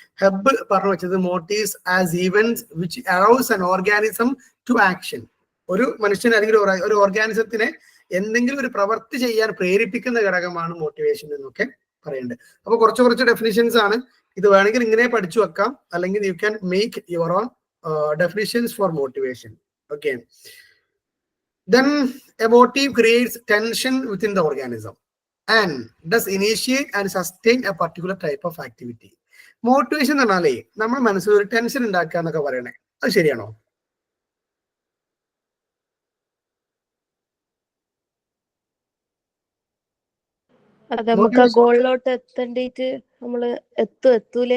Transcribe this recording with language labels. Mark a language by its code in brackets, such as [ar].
[ml] ഹെബ് പറഞ്ഞു വെച്ചത് [en] motives as events which arouse an organism to action, [ml] ഒരു മനുഷ്യൻ അല്ലെങ്കിൽ ഒരു ഓർഗാനിസത്തിനെ എന്തെങ്കിലും ഒരു പ്രവൃത്തി ചെയ്യാൻ പ്രേരിപ്പിക്കുന്ന ഘടകമാണ് മോട്ടിവേഷൻ എന്നൊക്കെ പറയുന്നുണ്ട്. അപ്പൊ കുറച്ച് ഡെഫിനിഷൻസ് ആണ്. ഇത് വേണമെങ്കിൽ ഇങ്ങനെ പഠിച്ചു വെക്കാം, അല്ലെങ്കിൽ [en] You can make your own definitions for motivation. Okay, then a motive creates tension within the organism and does initiate and sustain a particular type of activity. [ml] Motivation എന്ന് പറഞ്ഞാലേ നമ്മുടെ മനസ്സിൽ ഒരു ടെൻഷൻ ഉണ്ടാക്കുക എന്നൊക്കെ പറയണേ, അത് ശരിയാണോ? നമുക്ക് ഗോളിലോട്ട് എത്തേണ്ടിട്ട് നമ്മള് എത്തൂലേ